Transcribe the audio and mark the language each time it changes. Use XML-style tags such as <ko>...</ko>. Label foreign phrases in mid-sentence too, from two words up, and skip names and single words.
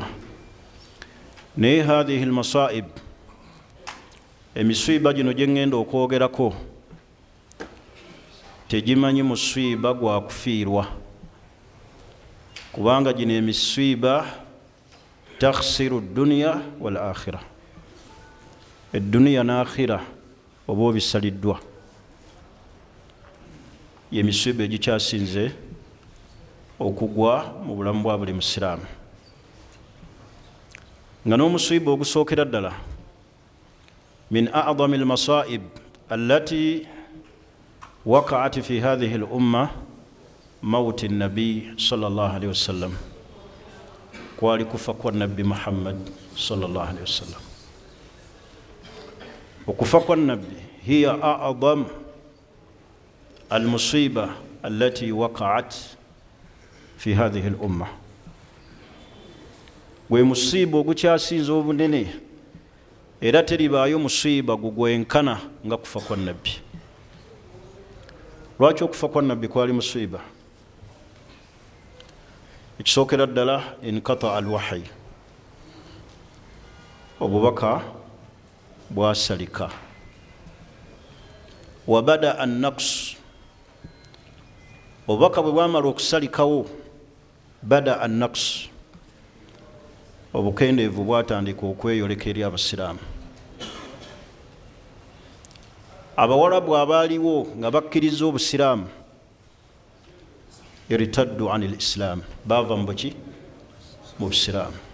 <lg>Naye</lg> <ar>هذه المصائب,</ar> <lg>emiswiiba gino gye ngenda okwogerako, tegimanyi muswiiba gwa kufiirwa, kubanga gino emiswiiba</lg> <ar>تخسر الدنيا والآخرة,</ar> <lg>edduniya n'akhira oba obisaliddwa. Ye miswiiba egikyasinze okugwa mu bulamu bwa buli musiraamu. Nga n'omusiiba ogusookera ddala</lg> <ar>من أعظم المصائب التي وقعت في هذه الأمة موت النبي صلى الله عليه وسلم,</ar> <lg>kwali kufa kwa nabbi Muhammad</lg> <ar>صلى الله عليه وسلم.</ar> <lg>Okufa kwa nabbi</lg> <ar>هي أعظم المصيبة التي وقعت في هذه الأمة,</ar> <lg>gwe musiiba ogukyasinza obunene era teribaayo musiiba gugwenkana nga kufa kwa nabbi. Lwaki okufa kwa nabbi kwali musiiba? Ekisookera ddala</lg> <ar>انقطاع الوحي,</ar> <lg>obubaka bwasalika.</lg> <ar>وبدأ النقص,</ar> <lg>obubaka bwe bwamala okusalikawo,</lg> <ar>بدأ النقص,</ar> <lg>obukendeevu bwatandika okweyoleka eri abasiraamu. Abawarabu abaaliwo nga bakkiriza obusiraamu</lg> <ar>ارتدوا عن الإسلام,</ar> <lg>baava mu buki? Mu busiraamu.</lg>